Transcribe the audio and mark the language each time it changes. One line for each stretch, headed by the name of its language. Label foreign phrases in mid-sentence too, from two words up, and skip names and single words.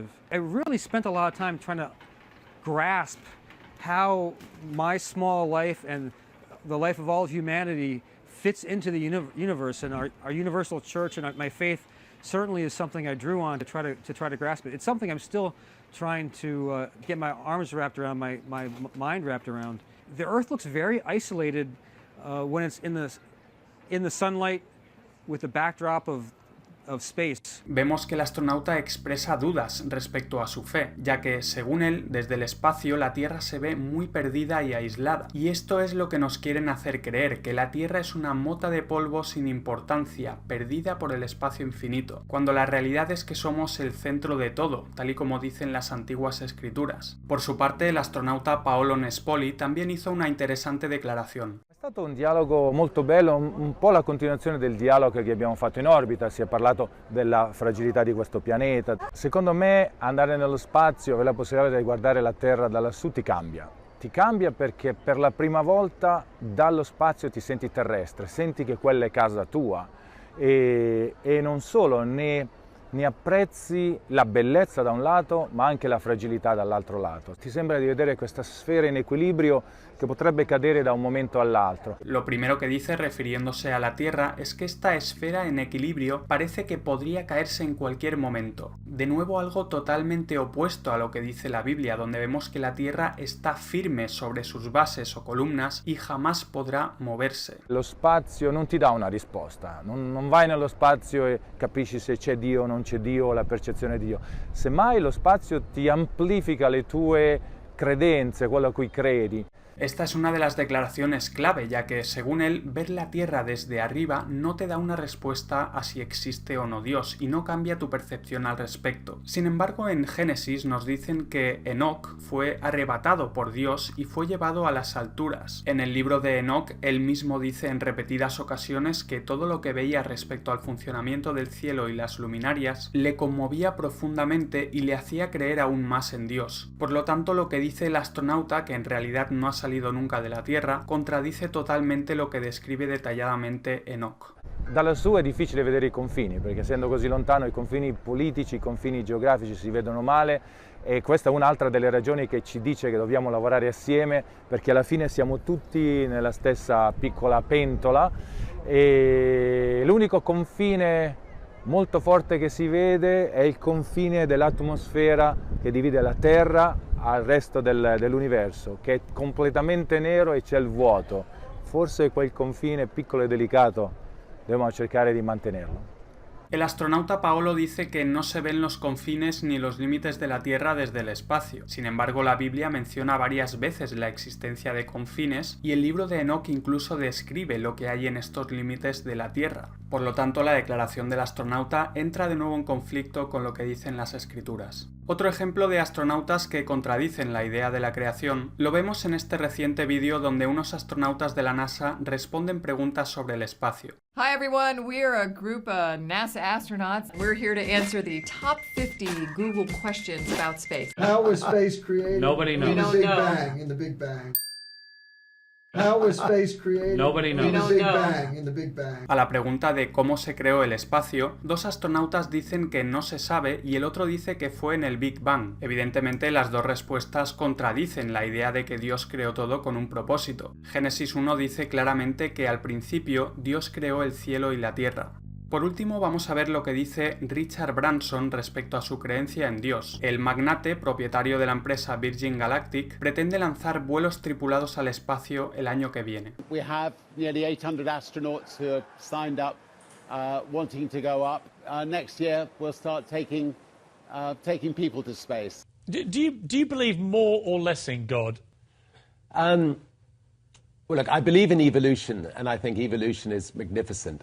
English: I really spent a lot of time trying to grasp how my small life and the life of all of humanity fits into the universe, and our universal church and my faith certainly is something I drew on to try to grasp it. It's something I'm still trying to get my arms wrapped around, my mind wrapped around. The Earth looks very isolated when it's in the sunlight with the backdrop of space.
Spanish: Vemos que el astronauta expresa dudas respecto a su fe, ya que, según él, desde el espacio la Tierra se ve muy perdida y aislada. Y esto es lo que nos quieren hacer creer, que la Tierra es una mota de polvo sin importancia, perdida por el espacio infinito, cuando la realidad es que somos el centro de todo, tal y como dicen las antiguas escrituras. Por su parte, el astronauta Paolo Nespoli también hizo una interesante declaración.
Italian: È stato un dialogo molto bello, un po' la continuazione del dialogo che abbiamo fatto in orbita, si è parlato della fragilità di questo pianeta. Secondo me andare nello spazio, avere la possibilità di guardare la Terra da lassù ti cambia perché per la prima volta dallo spazio ti senti terrestre, senti che quella è casa tua e non solo, ne ne apprezzi la bellezza da un lato, ma anche la fragilità dall'altro lato. Ti sembra di vedere questa sfera in equilibrio que potrebbe cadere da un momento all'altro.
Spanish: Lo primero que dice refiriéndose a la Tierra es que esta esfera en equilibrio parece que podría caerse en cualquier momento. De nuevo algo totalmente opuesto a lo que dice la Biblia, donde vemos que la Tierra está firme sobre sus bases o columnas y jamás podrá moverse.
Italian: Lo spazio non ti dà una risposta, non vai nello spazio e capisci se c'è Dio o non c'è Dio o la percezione di Dio. Semmai lo spazio ti amplifica le tue credenze, quello a cui credi.
Spanish: Esta es una de las declaraciones clave, ya que, según él, ver la Tierra desde arriba no te da una respuesta a si existe o no Dios, y no cambia tu percepción al respecto. Sin embargo, en Génesis nos dicen que Enoc fue arrebatado por Dios y fue llevado a las alturas. En el libro de Enoc, él mismo dice en repetidas ocasiones que todo lo que veía respecto al funcionamiento del cielo y las luminarias le conmovía profundamente y le hacía creer aún más en Dios. Por lo tanto, lo que dice el astronauta, que en realidad no ha salido nunca de la Tierra, contradice totalmente lo que describe detalladamente Enoc.
Italian: Da lassù è difficile vedere i confini, perché essendo così lontano i confini politici, i confini geografici si vedono male, e questa è un'altra delle ragioni che ci dice che dobbiamo lavorare assieme, perché alla fine siamo tutti nella stessa piccola pentola e l'unico confine molto forte che si vede è il confine dell'atmosfera che divide la Terra al resto dell'universo, che è completamente nero e c'è il vuoto. Forse quel confine piccolo e delicato dobbiamo cercare di mantenerlo.
Spanish: El astronauta Paolo dice que no se ven los confines ni los límites de la Tierra desde el espacio. Sin embargo, la Biblia menciona varias veces la existencia de confines y el libro de Enoc incluso describe lo que hay en estos límites de la Tierra. Por lo tanto, la declaración del astronauta entra de nuevo en conflicto con lo que dicen las escrituras. Otro ejemplo de astronautas que contradicen la idea de la creación lo vemos en este reciente vídeo donde unos astronautas de la NASA responden preguntas sobre el espacio.
English: Hi everyone, we're a group of NASA astronauts. We're here to answer the top 50 Google questions about space. How was space created? Nobody knows. In the Big Bang. How was space created? Nobody knows. In the Big Bang.
Spanish: A la pregunta de cómo se creó el espacio, dos astronautas dicen que no se sabe y el otro dice que fue en el Big Bang. Evidentemente, las dos respuestas contradicen la idea de que Dios creó todo con un propósito. Génesis 1 dice claramente que al principio Dios creó el cielo y la tierra. Por último, vamos a ver lo que dice Richard Branson respecto a su creencia en Dios. El magnate, propietario de la empresa Virgin Galactic, pretende lanzar vuelos tripulados al espacio el año que viene.
English: We have nearly 800 astronauts who have signed up, wanting to go up. Next year, we'll start taking people to space. Do you believe more or less in God? Well, look, I believe in evolution, and I think evolution is magnificent.